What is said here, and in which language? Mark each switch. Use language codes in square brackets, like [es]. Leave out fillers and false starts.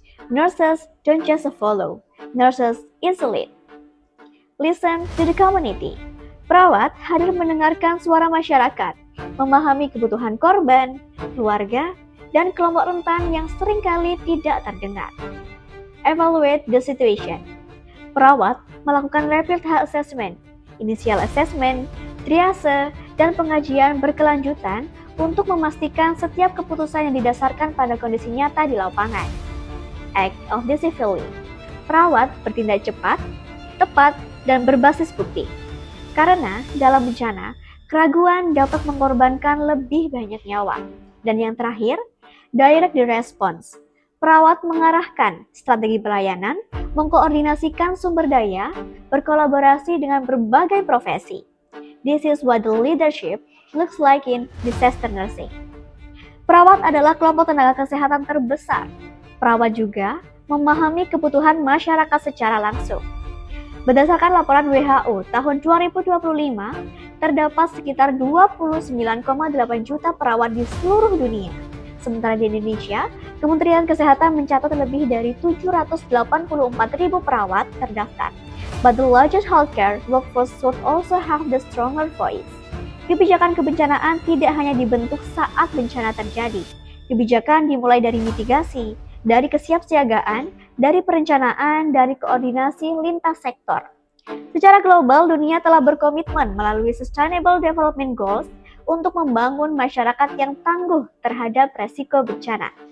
[en] Nurses don't just follow, nurses insulate. Listen to the community. [id] Perawat hadir mendengarkan suara masyarakat, memahami kebutuhan korban, keluarga, dan kelompok rentan yang seringkali tidak terdengar. [en] Evaluate the situation. [id] Perawat melakukan rapid health assessment, initial assessment, triase, dan pengajian berkelanjutan untuk memastikan setiap keputusan yang didasarkan pada kondisi nyata di lapangan. [en] Act of decisively. [id] Perawat bertindak cepat, tepat, dan berbasis bukti. Karena dalam bencana, keraguan dapat mengorbankan lebih banyak nyawa. Dan yang terakhir, [en] direct the response. [id] Perawat mengarahkan strategi pelayanan, mengkoordinasikan sumber daya, berkolaborasi dengan berbagai profesi. [en] This is what the leadership looks like in disaster nursing. [id] Perawat adalah kelompok tenaga kesehatan terbesar. Perawat juga memahami kebutuhan masyarakat secara langsung. Berdasarkan laporan WHO tahun 2025, terdapat sekitar 29,8 juta perawat di seluruh dunia. Sementara di Indonesia, Kementerian Kesehatan mencatat lebih dari 784.000 perawat terdaftar. [en] But the largest healthcare workforce should also have the stronger voice. [id] Kebijakan kebencanaan tidak hanya dibentuk saat bencana terjadi. Kebijakan dimulai dari mitigasi, dari kesiapsiagaan, dari perencanaan, dari koordinasi lintas sektor. Secara global, dunia telah berkomitmen melalui Sustainable Development Goals untuk membangun masyarakat yang tangguh terhadap resiko bencana.